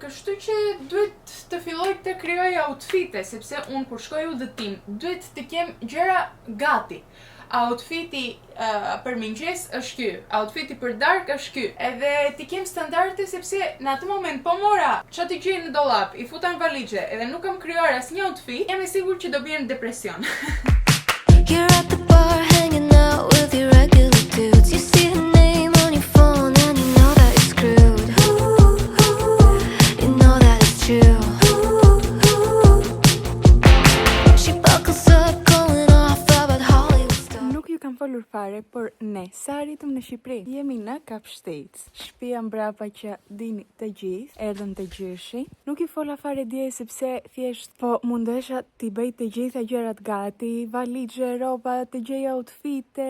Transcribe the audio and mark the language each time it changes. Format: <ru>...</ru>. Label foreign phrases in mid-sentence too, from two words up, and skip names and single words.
<sq>Kështu që duhet të filloj të krijoj outfite, sepse unë kur shkoj udhëtim, duhet të kem gjëra gati. Outfiti për mëngjes është ky, outfiti për darkë është ky. Edhe ti kem standarde sepse në atë moment po mora çfarë të gjej në dollap, i futa në valizhe, edhe nuk kam krijuar asnjë outfit, jam e sigurt që do bie në depresion.</sq> <en>You're at the bar hanging out with your regular dudes. You see her name on your phone and you know that you're screwed. You know that it's true. She buckles up going off about Hollywood stuff.</en> <sq>Nuk ju kam folur fare, por ne sa arritëm në Shqipëri, jemi në Kapshtec. Shtëpia mbrapa që dini të gjithë, erdhëm të gjyshi. Nuk i fola fare dje sepse thjesht po mundesha t'i bëj të gjitha gjërat gati, valixhe, rroba, të gjej outfite.</sq>